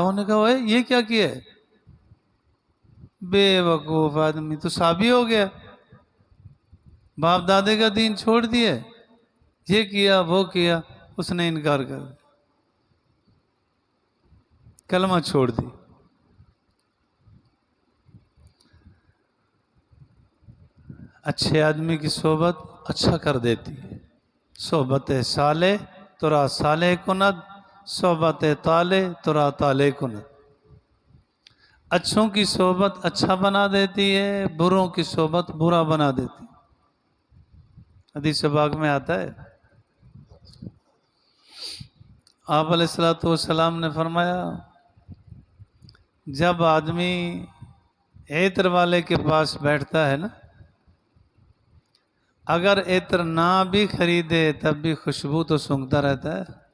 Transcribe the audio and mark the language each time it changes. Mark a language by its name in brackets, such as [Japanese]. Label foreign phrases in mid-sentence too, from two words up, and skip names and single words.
[Urdu] انہوں نے کہا اوے یہ کیا کیا ہے؟ بے وقوف آدمی، تو صحابی ہو گیا، باپ دادے کا دین چھوڑ دیا، یہ کیا وہ کیا. اس نے انکار کر دیا، کلمہ چھوڑ دی. اچھے آدمی کی صحبت اچھا کر دیتی ہے. [Persian] صحبت صالح ترا صالح کند، صحبت طالح ترا طالح کند. [Urdu] اچھوں کی صحبت اچھا بنا دیتی ہے، بروں کی صحبت برا بنا دیتی ہے. حدیث پاک میں آتا ہے، آپ [Arabic] علیہ الصلوۃ والسلام [Urdu] نے فرمایا جب آدمی عطر والے کے پاس بیٹھتا ہے نا، اگر عطر نہ بھی خریدے تب بھی خوشبو تو سونگھتا رہتا ہے.